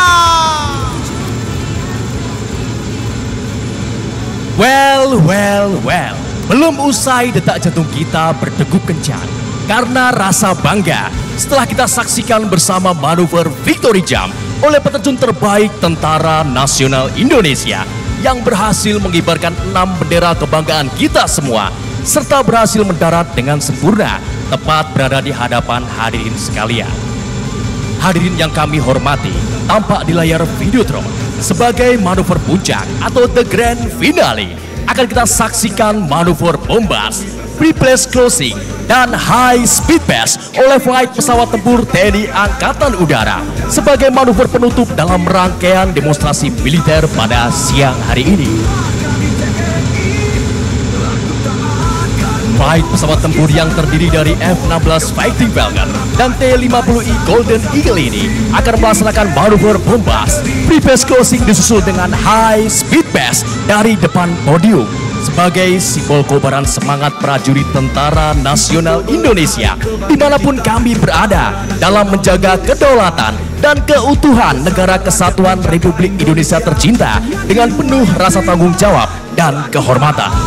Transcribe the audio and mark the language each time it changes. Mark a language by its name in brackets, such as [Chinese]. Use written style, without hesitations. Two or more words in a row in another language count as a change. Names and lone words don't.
[Indonesian] Well, belum usai detak jantung kita berdegup kencang karena rasa bangga setelah kita saksikan bersama manuver Victory Jump oleh peterjun terbaik Tentara Nasional Indonesia yang berhasil mengibarkan 6 bendera kebanggaan kita semua serta berhasil mendarat dengan sempurna tepat berada di hadapan hadirin sekalian. Hadirin yang kami hormati, tampak di layar Videotron sebagai manuver puncak atau [English] the grand finale [Indonesian] akan kita saksikan manuver bombas, [English] pre-place closing, [Indonesian] dan [English] high speed pass [Indonesian] oleh flight pesawat tempur TNI Angkatan Udara sebagai manuver penutup dalam rangkaian demonstrasi militer pada siang hari ini. Flight pesawat tempur yang terdiri dari F-16 Fighting Falcon dan T-50I Golden Eagle ini akan melaksanakan manuver bombas. [English] Pre-pass closing [Indonesian] disusul dengan [English] high speed pass [Indonesian] dari depan podium sebagai simbol kobaran semangat prajurit Tentara Nasional Indonesia dimanapun kami berada dalam menjaga kedaulatan dan keutuhan Negara Kesatuan Republik Indonesia tercinta dengan penuh rasa tanggung jawab dan kehormatan.